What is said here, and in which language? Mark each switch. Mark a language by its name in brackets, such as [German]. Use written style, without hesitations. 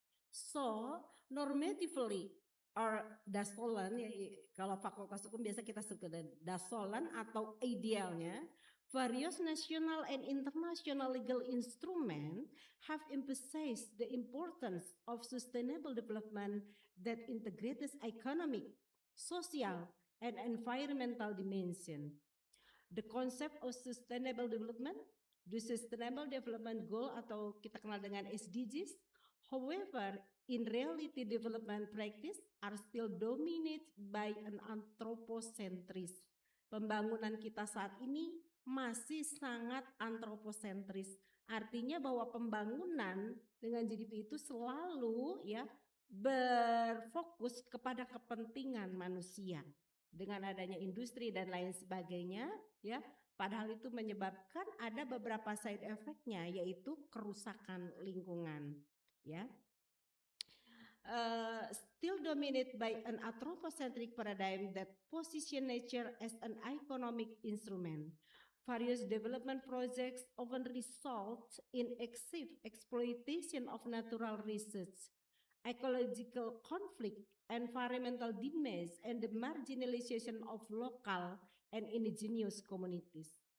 [English] So, normatively, or dasolan, ya, [Indonesian] kalau fakultas hukum biasa kita sebut dasolan atau idealnya, [English] various national and international legal instruments have emphasized the importance of sustainable development that integrates economic, social, and environmental dimension. The concept of sustainable development [Indonesian] the Sustainable Development Goal atau kita kenal dengan SDGs. [English] However, in reality development practice are still dominated by an anthropocentris. [Indonesian] Pembangunan kita saat ini masih sangat anthropocentris. Artinya bahwa pembangunan dengan GDP itu selalu ya berfokus kepada kepentingan manusia. Dengan adanya industri dan lain sebagainya, ya, padahal itu menyebabkan ada beberapa side effect-nya, yaitu kerusakan lingkungan, ya. [English] Still dominated by an anthropocentric paradigm that position nature as an economic instrument. Various development projects often result in excessive exploitation of natural resources, ecological conflict, environmental damage, and the marginalization of local and indigenous communities.